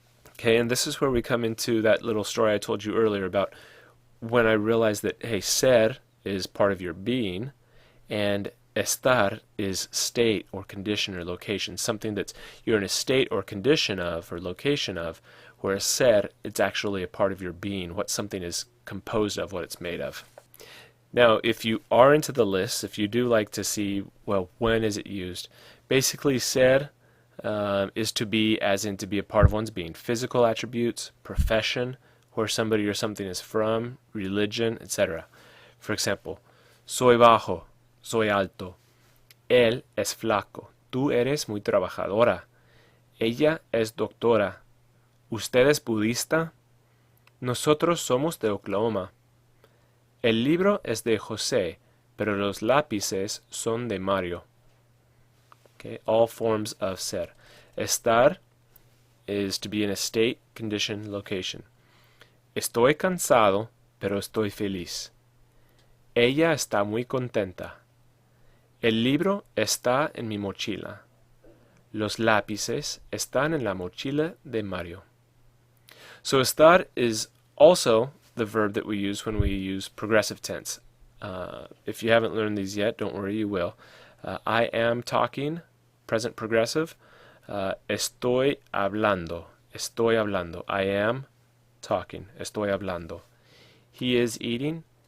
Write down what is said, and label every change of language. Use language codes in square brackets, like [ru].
[en] Okay, and this is where we come into that little story I told you earlier about when I realized that, hey, ser is part of your being, and estar is state or condition or location, something that you're in a state or condition of or location of, whereas ser, it's actually a part of your being, what something is composed of, what it's made of. Now, if you are into the lists, if you do like to see, well, when is it used? Basically, ser is to be, as in to be a part of one's being. Physical attributes, profession, where somebody or something is from, religion, etc. For example, [es] soy bajo, soy alto. Él es flaco. Tú eres muy trabajadora. Ella es doctora. ¿Usted es budista? Nosotros somos de Oklahoma. El libro es de José, pero los lápices son de Mario. [en] Okay, all forms of ser. Estar is to be in a state, condition, location. [es] Estoy cansado, pero estoy feliz. Ella está muy contenta. El libro está en mi mochila. Los lápices están en la mochila de Mario. [en] So estar is also the verb that we use when we use progressive tense. If you haven't learned these yet, don't worry, you will. I am talking, present progressive. [es] Estoy hablando. Estoy hablando. [en] I am talking. [es] Estoy hablando. [en] He is eating.